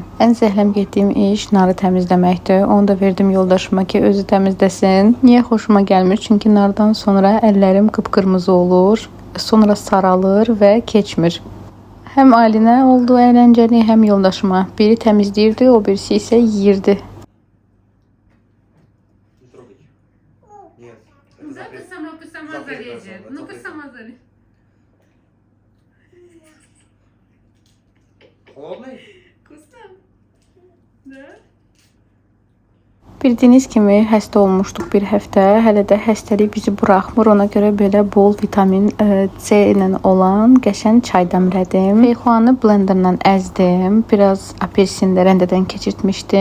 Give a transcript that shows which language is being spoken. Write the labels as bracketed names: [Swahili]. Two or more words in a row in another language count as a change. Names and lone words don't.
[Azerbaijani] Ən zəhləm getdiyim iş narı təmizləməkdir. Onu da verdim yoldaşıma ki, özü təmizləsin. Niyə xoşuma gəlmir? Çünki nardan sonra əllərim qıpqırmızı olur, sonra saralır və keçmir. Həm Alinə oldu əyləncəli, həm yoldaşıma. Biri təmizləyirdi, o birisi isə yeyirdi. [Russian] Сама залезет. Ну-ка сама залезет. Холодный? Вкусно? Да? [Azerbaijani] Bildiyiniz kimi xəstə olmuşduq bir həftə. Hələ də xəstəlik bizi buraxmır. Ona görə belə bol vitamin C ilə olan qəşəng çay dəmlədim. Feyxuanı blenderla əzdim. Biraz apelsin də rəndədən keçirtmişdim.